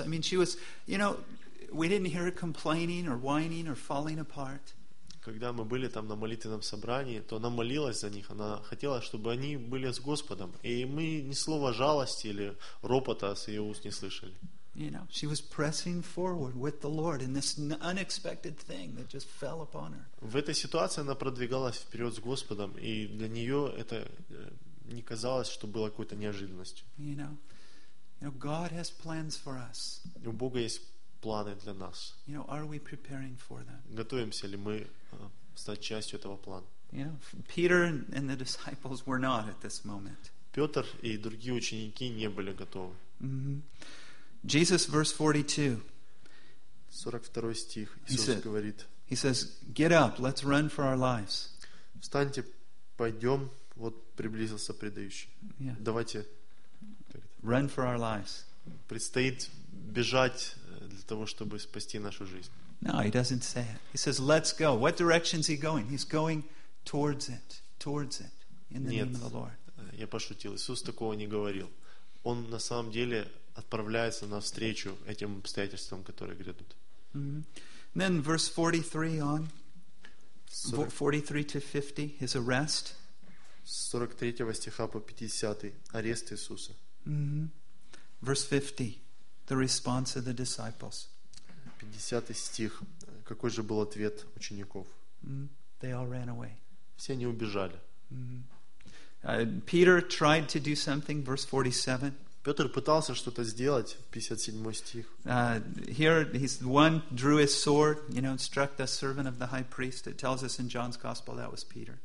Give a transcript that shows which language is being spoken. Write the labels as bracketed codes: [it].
[en] I mean, she was, you know, we didn't hear her complaining or whining or falling apart. [ru] Когда мы были там на молитвенном собрании, то она молилась за них. Она хотела, чтобы они были с Господом. И мы ни слова жалости или ропота с ее уст не слышали. [en] You know, she was pressing forward with the Lord in this unexpected thing that just fell upon her. [ru] В этой ситуации она продвигалась вперед с Господом, и для нее это не казалось, что было какой-то неожиданностью. [en] You know, God has plans for us. [ru] У Бога есть планы для нас. [en] You know, are we preparing for them? [ru] Готовимся ли мы стать частью этого плана? [en] You know, Peter and the disciples were not at this moment. [ru] Петр и другие ученики не были готовы. [en] Jesus, verse 42. [ru] 42 стих. Иисус говорит. [en] He says, "Get up, let's run for our lives." [ru] Встаньте, пойдем. Вот приблизился предающий. [en] Yeah. [ru] Давайте. [en] Run for our lives. [ru] Предстоит бежать для того, чтобы спасти нашу жизнь. [en] No, he doesn't say it. He says, "Let's go." What direction is he going? He's going towards it in the name of the Lord. [ru] Нет, я пошутил. Иисус такого не говорил. Он на самом деле отправляется навстречу этим обстоятельствам, которые грядут. [en] Mm-hmm. Then verse 43 on. 43 to 50, his arrest. [ru] 43 стиха по 50, арест Иисуса. [en] Mm-hmm. Verse 50, the response of the disciples. [ru] 50 стих, какой же был ответ учеников? [en] Mm-hmm. They all ran away. [ru] Все они убежали. [en] Mm-hmm. Peter tried to do something, verse 47. [ru] Петр пытался что-то сделать, 57 стих. [en] Here he's one drew his sword, you know, and struck the servant of the high priest. It tells us in John's gospel that was Peter.